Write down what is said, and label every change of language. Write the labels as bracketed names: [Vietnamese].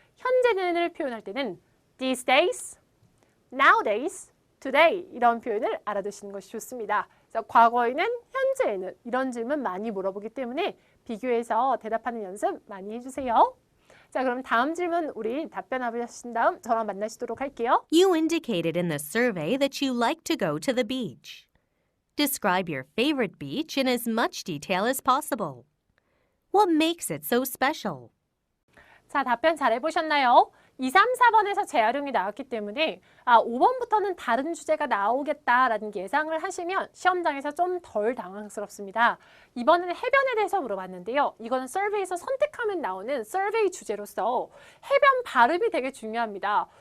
[Korean] 현재는을 표현할 때는 these days, nowadays, today 이런 표현을 알아두시는 것이 좋습니다. 그래서 과거에는, 현재에는 이런 질문 많이 물어보기 때문에 비교해서 대답하는 연습 많이 해주세요. 자, 그럼 다음 질문 우리 답변하신 다음 저랑 만나시도록 할게요. [English] You indicated in the survey that you like to go to the beach. Describe your favorite beach in as much detail as possible. What makes it so special? [Korean] 자, 답변 잘 해보셨나요? 2, 3, 4번에서 재활용이 나왔기 때문에 5번부터는 다른 주제가 나오겠다라는 예상을 하시면 시험장에서 좀 덜 당황스럽습니다. 이번에는 해변에 대해서 물어봤는데요. 이거는 서베이에서 선택하면 나오는 서베이 주제로서 해변 발음이 되게 중요합니다.